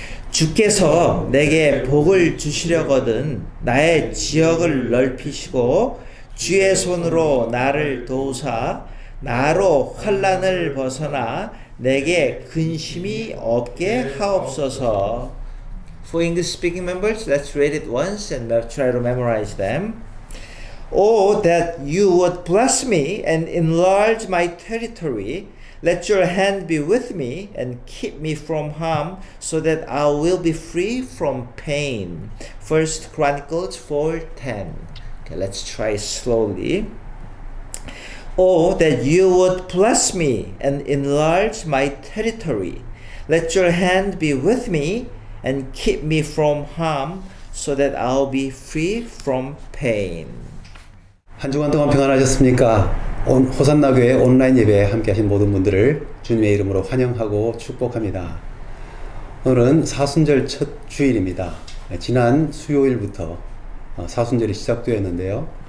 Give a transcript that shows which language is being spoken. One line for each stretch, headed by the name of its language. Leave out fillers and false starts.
Korean: 주께서 내게 복을 주시려거든 나의 지역을 넓히시고 주의 손으로 나를 도우사 나로 환난을 벗어나 내게 근심이 없게 하옵소서.
English: For English speaking members, let's read it once and try to memorize them. Oh, that you would bless me and enlarge my territory, Let your hand be with me and keep me from harm so that I will be free from pain. 1 Chronicles 4:10. Okay, let's try slowly. Oh, that you would bless me and enlarge my territory. Let your hand be with me and keep me from harm so that I'll be free from pain.
Korean: 한 주간 동안 평안하셨습니까? 호산나 교회 온라인 예배에 함께 하신 모든 분들을 주님의 이름으로 환영하고 축복합니다. 오늘은 사순절 첫 주일입니다. 지난 수요일부터 사순절이 시작되었는데요.